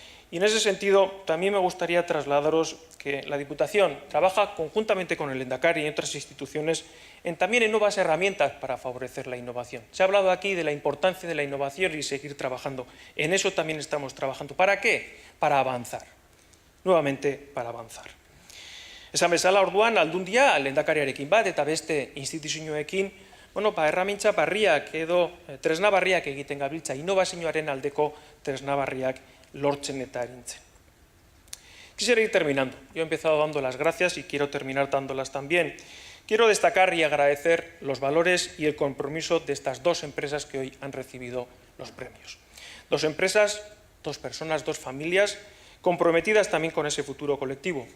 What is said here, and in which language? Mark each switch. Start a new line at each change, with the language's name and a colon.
Spanish: Y en ese sentido, también me gustaría trasladaros que la Diputación trabaja conjuntamente con el Lehendakari y otras instituciones también en nuevas herramientas para favorecer la innovación. Se ha hablado aquí de la importancia de la innovación y seguir trabajando. En eso también estamos trabajando. ¿Para qué? Para avanzar. Nuevamente, para avanzar.
Basque: Esan bezala, orduan, aldundia, lehendakariarekin bat eta beste instituzioekin, erramintza barriak edo tresna barriak egiten gabiltza, innovazioaren aldeko tresna barriak lortzen eta erintzen.
Spanish: Quisiera ir terminando. Yo he empezado dando las gracias y quiero terminar dándolas también. Quiero destacar y agradecer los valores y el compromiso de estas dos empresas que hoy han recibido los premios. Dos empresas, dos personas, dos familias comprometidas también con ese futuro colectivo.